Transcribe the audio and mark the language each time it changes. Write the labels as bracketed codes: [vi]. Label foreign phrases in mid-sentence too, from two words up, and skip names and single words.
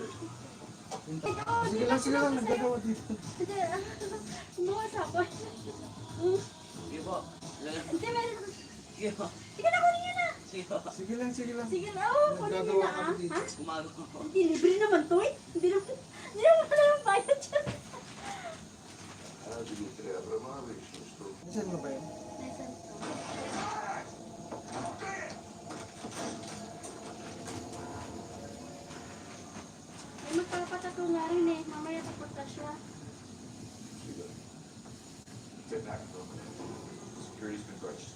[tl] Sige lang, nagdadawa dito. Hindi, bukas ako. Sige po. Hindi, meron. Sige po. Sige na, kunin niyo na. Sige po. Sige lang. Sige na, oh, kunin niyo Nagdadawa na, kami dito. ha? Gumagawa po. Hindi, libre naman to eh. Hindi naman wala yung bayad dyan. [ru] Дмитрий Абрамович, ну что? [tl] Saan mo ba yun? Nasaan to? May magpapatato nga rin eh. Mamaya tapos na siya. [en] Sit back for a minute. Security's been breached.